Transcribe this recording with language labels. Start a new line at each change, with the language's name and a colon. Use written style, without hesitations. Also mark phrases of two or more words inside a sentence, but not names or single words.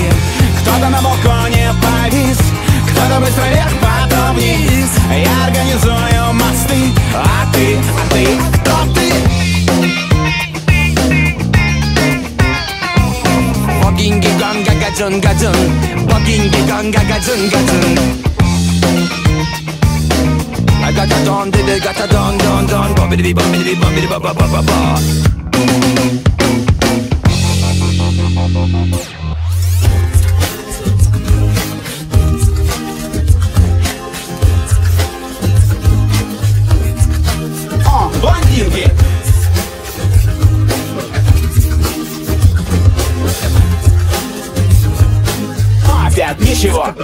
Russian: Кто-то на балконе повис, кто-то быстро вверх, потом вниз. Я организую мосты, а ты, кто ты? Богинги ганга гаджун гаджун, богинги ганга гаджун гаджун.
English: I got a don, did I got a don, bobbidi bobbidi bobbidi ba ba ba ba ba.
Russian: Блондинки! Опять ничего.